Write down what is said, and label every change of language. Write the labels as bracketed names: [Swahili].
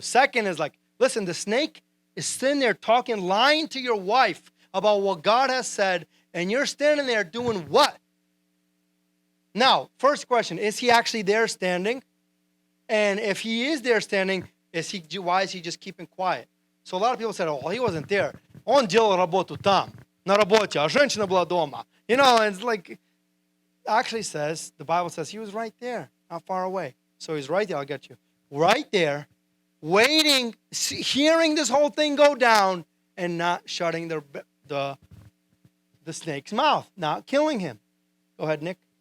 [English] Second is like, listen, the snake is sitting there talking, lying to your wife about what God has said, and you're standing there doing what? Now, first question, is he actually there standing? And if he is there standing, why is he just keeping quiet? So a lot of people said, oh, he wasn't there. [Russian] Он делал работу там, на работе, а женщина была дома. [English] You know, and it's like, actually says, the Bible says he was right there, not far away. So he's right there, I'll get you. Right there, waiting, hearing this whole thing go down, and not shutting the snake's mouth, not killing him. Go ahead, Nick.